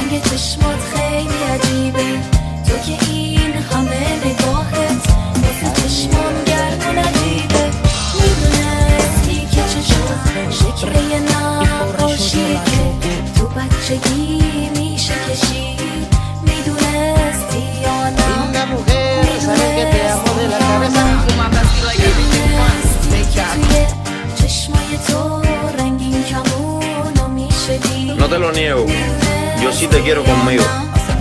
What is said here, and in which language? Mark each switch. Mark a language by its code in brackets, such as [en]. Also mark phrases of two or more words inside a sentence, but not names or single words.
[fa] چشمات خیلی عجیبه، تو که این همه نگاهت واسه چشمام گرم و نجیبه. میدونستی که چشمات شکل یه نقاشیه که تو بچگی میشه کشید. میدونستی یا نه؟ [es] Linda mujer, sabe que te amo de la cabeza. [fa] چشمای تو رنگین کمونو میشه دید. [es] No te lo niego, yo sí te quiero conmigo.